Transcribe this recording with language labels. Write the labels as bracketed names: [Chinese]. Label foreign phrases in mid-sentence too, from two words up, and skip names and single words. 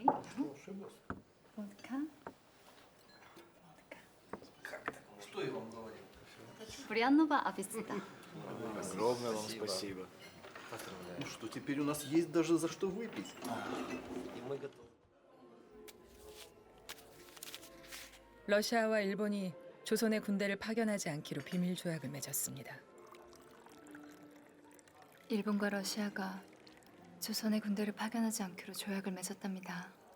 [Russian] Водка. Что я вам говорил? Приятного аппетита. Огромное вам спасибо. Ну что, теперь у нас есть даже за что выпить. И мы готовы. [Korean] 러시아와 일본이 조선의 군대를 파견하지 않기로 비밀 조약을 맺었습니다. 일본과 러시아가 조선의 군대를 파견하지 않기로 조약을 맺었답니다.